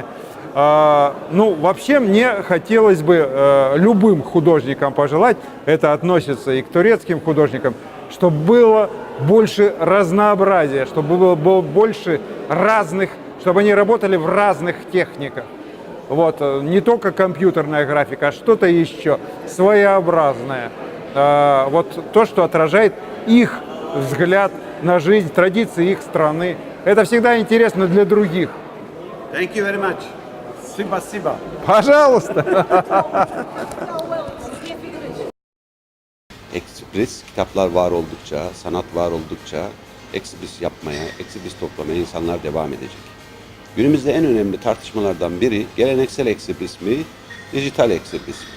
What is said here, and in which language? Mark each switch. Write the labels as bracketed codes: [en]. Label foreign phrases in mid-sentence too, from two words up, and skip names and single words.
[ru] Ну, вообще мне хотелось бы любым художникам пожелать, это относится и к турецким художникам, чтобы было больше разнообразия, чтобы было больше разных, чтобы они работали в разных техниках. Вот, не только компьютерная графика, а что-то еще своеобразное. Вот то, что отражает их взгляд на жизнь, традиции их страны. Это всегда интересно для других. [en] Thank you very much. [ru] Спасибо. Пожалуйста. [tr] Ekslibris kitaplar var oldukça, sanat var oldukça Ekslibris yapmaya, Ekslibris toplamaya insanlar devam edecek. Günümüzde en önemli tartışmalardan biri geleneksel Ekslibris mi, dijital Ekslibris mi?